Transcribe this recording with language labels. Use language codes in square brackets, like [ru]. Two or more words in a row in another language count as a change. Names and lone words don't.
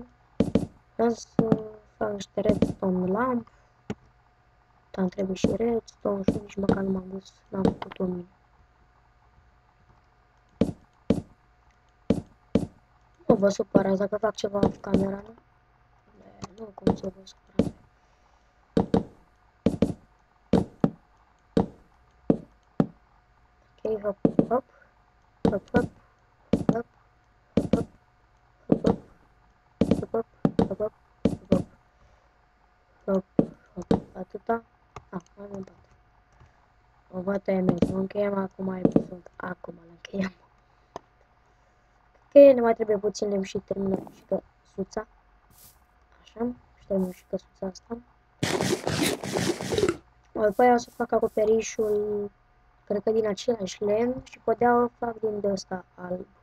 [ro] Vreau să fac niște [en] redstone lamp. [ro] Dar îmi trebuie și redstone și nici măcar nu m-am dus, n-am făcut-o mine. Nu vă supărați dacă fac ceva cu camera, nu? Nu, cum să vă supărați. Ok, hop, hop, hop, hop, hop, hop, hop, hop, hop, hop, hop, hop, hop, hop, atâta? Ah, mai mult 4. O văd tăiemeți, nu încheiem acum episod. Acum îl încheiem. Ok, ne mai trebuie puțin lemn și terminăm și căsuța. Așa, și terminăm și căsuța asta. După aia o să fac acoperișul, cred că din același lemn și podea o fac din de ăsta alb.